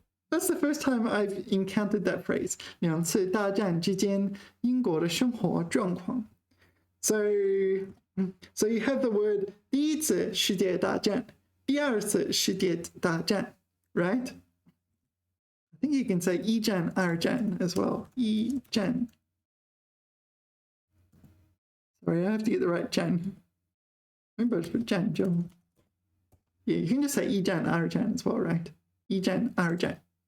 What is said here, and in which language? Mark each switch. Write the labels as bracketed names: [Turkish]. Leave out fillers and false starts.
[English] That's the first time I've encountered that phrase. [Chinese] 两次大战之间英国的生活状况. [English] So you have the word [Chinese] 第一次世界大战, 第二次世界大战, [English] right? I think you can say [Chinese] 一战, 二战 [English] as well. [Chinese] 一战. [English] Sorry, I have to get the right 战. Remember to put 战争. Yeah, you can just say [Chinese] 一战, 二战 [English] as well, right? [Chinese] 一战, 二战.